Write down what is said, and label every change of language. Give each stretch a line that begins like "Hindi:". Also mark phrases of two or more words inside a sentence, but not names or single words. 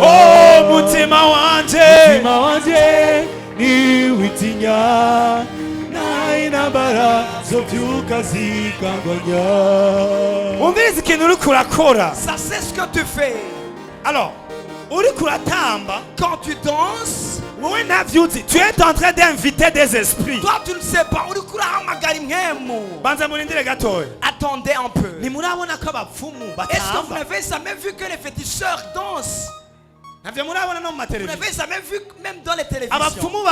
Rundi: Oh mutima wanje ni witinya na inambara zovyuka zikangwanya. Umviriza ikintu uriko urakora.
French: Ça c'est ce que tu fais.
Rundi: Alors uriko uratamba.
French: Quand tu danses, tu es en train d'inviter des esprits. Toi tu ne sais pas. Attendez un peu. Est-ce que vous n'avez jamais vu que les féticheurs dansent? Vous n'avez jamais vu même dans les télévisions.